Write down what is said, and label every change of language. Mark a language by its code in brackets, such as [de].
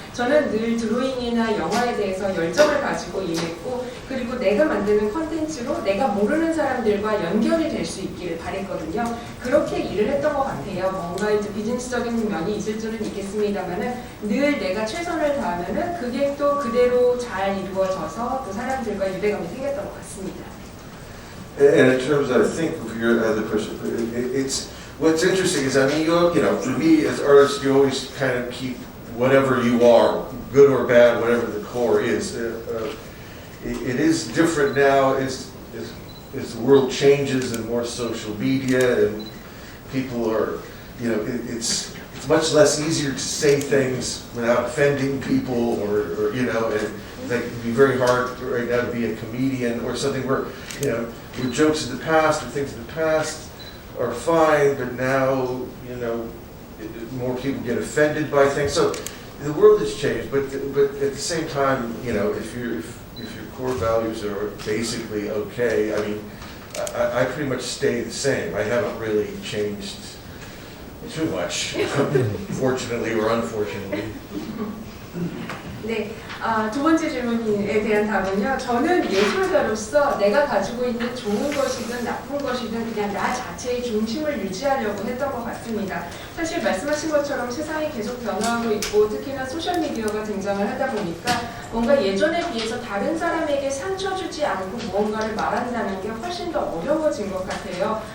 [ko] 저는 늘 드로잉이나 영화에 대해서 열정을 가지고 임했고, 그리고 내가 만드는 컨텐츠로 내가 모르는 사람들과 연결이 될 수 있기를 바랬거든요. 그렇게 일을 했던 것 같아요. 뭔가 이제 비즈니스적인 면이 있을 줄은 있겠습니다만은 늘 내가 최선을 다하면은 그게 또 그대로 잘 이루어져서 또 사람들과 유대감이 생겼던 것 같습니다. [en] And in terms, I think, of your other person, it's what's interesting is, for me as artists, you always kind of keep whatever you are, good or bad, whatever the core is. It is different now as the world changes and more social media and people are, it's much less easier to say things without offending people or and it can be very hard right now to be a comedian or something where jokes in the past or things in the past are fine, but now more people get offended by things. So the world has changed, but at the same time, if your core values are basically okay, I pretty much stay the same. I haven't really changed too much, fortunately or unfortunately. [ko] 네, 두 번째 질문에 대한 답은요. 저는 예술가로서 내가 가지고 있는 좋은 것이든 나쁜 것이든 그냥 나 자체의 중심을 유지하려고 했던 것 같습니다. 사실 말씀하신 것처럼 세상이 계속 변화하고 있고 특히나 소셜미디어가 등장을 하다 보니까 뭔가 예전에 비해서 다른 사람에게 상처 주지 않고 무언가를 말한다는 게 훨씬 더 어려워진 것 같아요.